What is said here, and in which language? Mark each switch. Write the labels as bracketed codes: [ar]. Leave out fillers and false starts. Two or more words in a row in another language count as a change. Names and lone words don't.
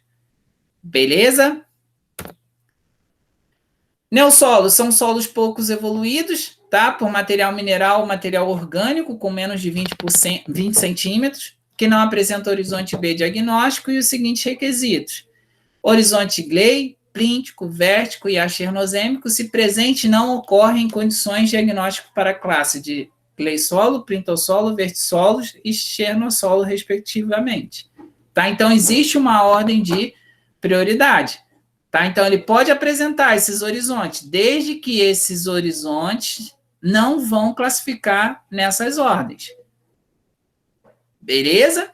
[pt] Beleza? Neossolos são solos poucos evoluídos, tá? Por material mineral ou material orgânico com menos de 20 centímetros, que não apresenta horizonte B diagnóstico e os seguintes requisitos: horizonte Gley, plíntico, vértico e achernozêmico, se presente, não ocorre em condições diagnóstico para a classe de gleissolo, plintossolo, vertissolos e chernossolo, respectivamente. Tá? Então, existe uma ordem de prioridade. Tá? Então, ele pode apresentar esses horizontes, desde que esses horizontes não vão classificar nessas ordens. Beleza?